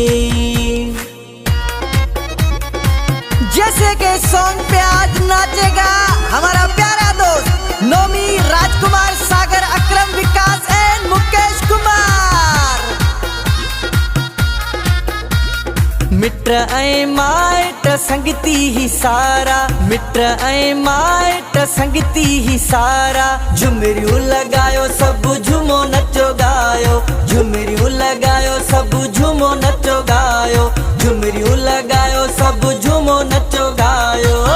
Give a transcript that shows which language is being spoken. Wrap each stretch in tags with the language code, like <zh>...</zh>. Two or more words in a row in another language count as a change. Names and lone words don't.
<hi>जैसे के सॉन्ग पे आज नाचेगा हमारा प्यारा दोस्त नौमी, राजकुमार, सागर, अकरम, विकास एंड मुकेश कुमार।</hi> <sd>मित्र ऐं माइट संगती ही सारा, मित्र ऐं माइट संगती ही सारा, झुमरियूं लगायो सब झूमो नचो गायो, झुमरियूं लगायो सब झूमो नचो गायो, झुमरियूं लगायो सब झूमो नचो गायो।</sd>